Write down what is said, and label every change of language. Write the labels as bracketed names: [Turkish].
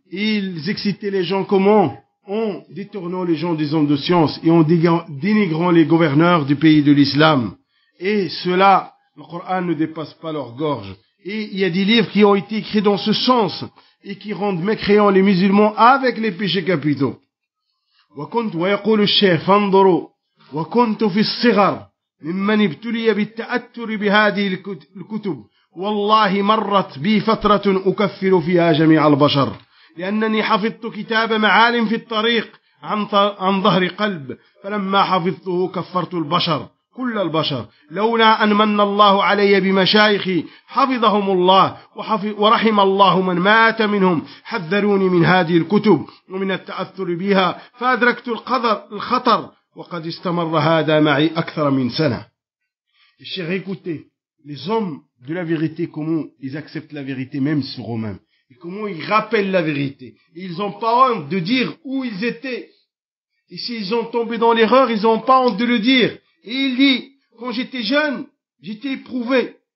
[French] Et ils excitaient les gens comment ? En détournant les gens des hommes de science et en dénigrant les gouverneurs du pays de l'islam. Et cela, le Coran ne dépasse pas leur gorge. Et il y a des livres qui ont été écrits dans ce sens et qui rendent mécréants les musulmans avec les péchés capitaux. [Arabic] وكنت ويقول الشيخ فانظروا وكنت في الصغر ممن ابتلي بالتأثر بهذه الكتب والله مرت بي فترة أكفر فيها جميع البشر لأنني حفظت كتاب معالم في الطريق عن ظهر قلب، فلما حفظته كفرت البشر كل البشر، لولا أن من الله علي بمشايخي حفظهم الله ورحم الله من مات منهم حذروني من هذه الكتب ومن التأثر بها، فأدركت الخطر وقد استمر هذا معي أكثر من سنة. الشيخ يقولي [French] les hommes de la vérité, comment ils acceptent la vérité même sur eux-mêmes et comment ils rappellent la vérité. Ils n'ont pas honte de dire où ils étaient. Et s'ils ont tombé dans l'erreur, ils n'ont pas honte de le dire. Et il dit, quand j'étais jeune, j'étais éprouvé.